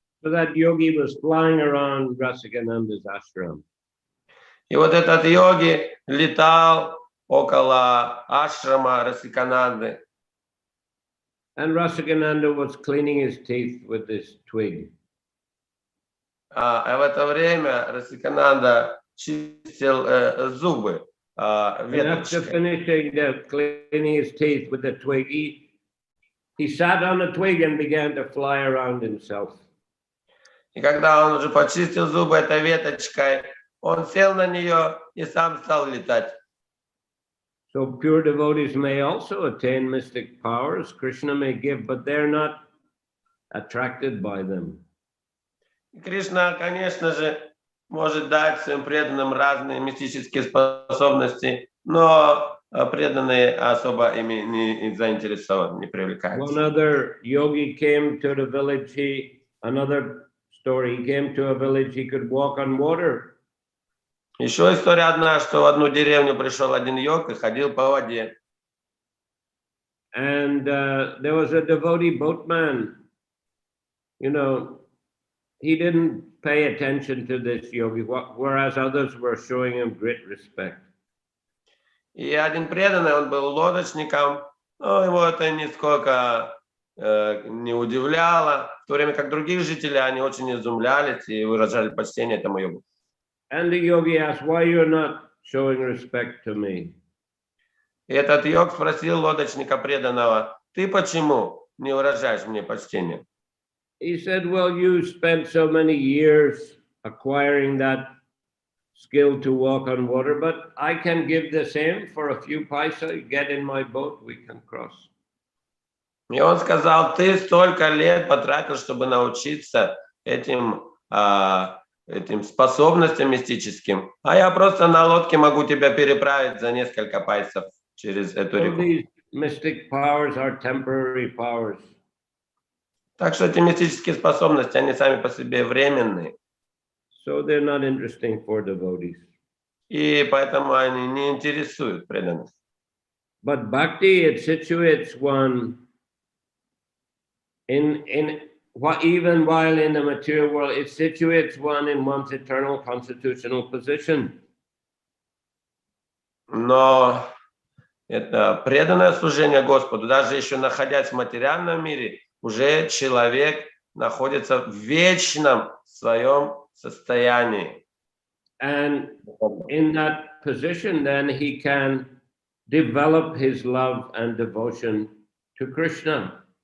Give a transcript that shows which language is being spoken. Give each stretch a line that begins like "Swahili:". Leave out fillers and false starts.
English: So that yogi was flying around Rasikananda's ashram.
Russian: И вот этот йоги летал около ашрама Расикананды.
English: And Rasikananda was cleaning his teeth with this twig.
Russian: А в это время Расикананда чистил зубы веточкой.
English: After finishing cleaning his teeth with the twig, he sat on a twig and began to fly around himself.
Russian: И когда он уже почистил зубы этой веточкой, он сел на нее и сам стал летать.
English: So pure devotees may also attain mystic powers. Krishna may give, but they're not attracted by them.
Russian: Кришна, конечно же, может дать своим преданным разные мистические способности, но преданные особо ими не заинтересованы, не привлекаются.
English: One other yogi came to the village. Another story. He came to a village. He could walk on water.
Russian: Еще история одна, что в одну деревню пришел один йог и ходил по воде.
English: And there was a devotee boatman. He didn't pay attention to this yogi, whereas others were showing him great respect.
Russian: И один преданный, он был лодочником, но его это нисколько не удивляло, в то время как других жителей они очень изумлялись и выражали почтение этому йогу.
English: And the yogi asked, why you're not showing respect to me?
Russian: И этот йог спросил лодочника преданного: ты почему не выражаешь мне почтение?
English: He said, well, you spent so many years acquiring that skill to walk on water, but I can give the same for a few paisa. Get in my boat, we can cross.
Russian: И он сказал: ты столько лет потратил, чтобы научиться этим способностям мистическим, а я просто на лодке могу тебя переправить за несколько пайсов через эту реку.
English: These mystic powers are temporary powers.
Russian: Так что эти мистические способности, они сами по себе временные.
English: So they're not interesting for devotees.
Russian: И поэтому они не интересуют преданных.
English: But bhakti, it situates one even while in the material world, it situates one in one's eternal constitutional position.
Russian: Но это преданное служение Господу, даже еще находясь в материальном мире, уже человек находится в вечном своем состоянии.
English: And in that position, then he can develop his love and devotion to Krishna.